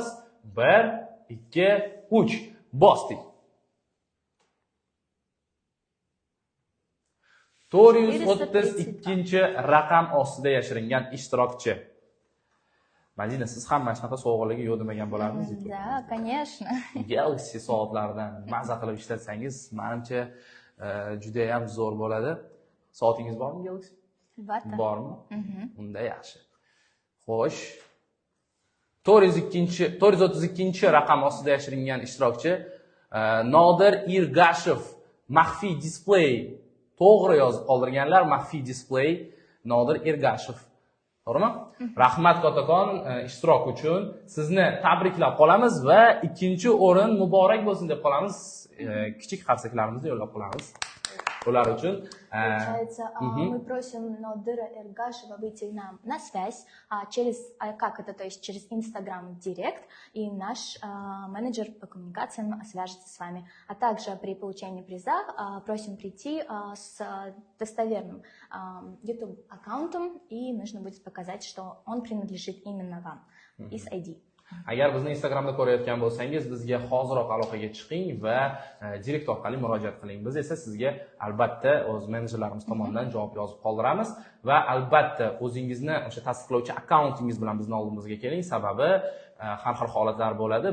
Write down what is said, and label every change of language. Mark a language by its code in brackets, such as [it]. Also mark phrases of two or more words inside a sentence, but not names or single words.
[uz] 1, 2, 3 bosdik. 432 raqam ostida yashiringan ishtirokchi. Madina, siz ham mana shunaqa sovg'alarga yo'q demagan bo'lardingiz. [ru] Да, конечно. [uz] Galaxy soatlaridan maza qilib ishlatsangiz, menimcha juda ham zo'r bo'ladi. Soatingiz bormi Galaxy? Albatta. Bormi? Unda yaxshi. Xo'sh. 432 raqam ostida yashiringan ishtirokchi Nodir Irgashev maxfiy display to'g'ri yozib qoldirganlar. Maxfiy display Nodir Irgashev. To'g'rimi? Rahmat Kotakon ishtirok uchun sizni tabriklab qolamiz va ikkinchi o'rin muborak bo'lsin deb qolamiz. Kichik qarsaklarimizni yo'llab qolamiz. Ular uchun [ru] Получается, мы просим Нодыра Эргашева выйти нам на связь как это, то есть через Instagram Direct, и наш менеджер по коммуникациям свяжется с вами. А также при получении приза просим прийти с достоверным YouTube аккаунтом, и нужно будет показать, что он принадлежит именно вам из ID. [uz] Agar bizni Instagramda ko'rayotgan bo'lsangiz, bizga hoziroq aloqaga chiqing va direkt orqali murojaat qiling. Biz esa sizga albatta o'z menejerlarimiz tomonidan javob yozib qoldiramiz va albatta o'zingizni o'sha tasdiqlovchi akkauntingiz bilan bizni oldimizga keling, sababi har xil holatlar bo'ladi.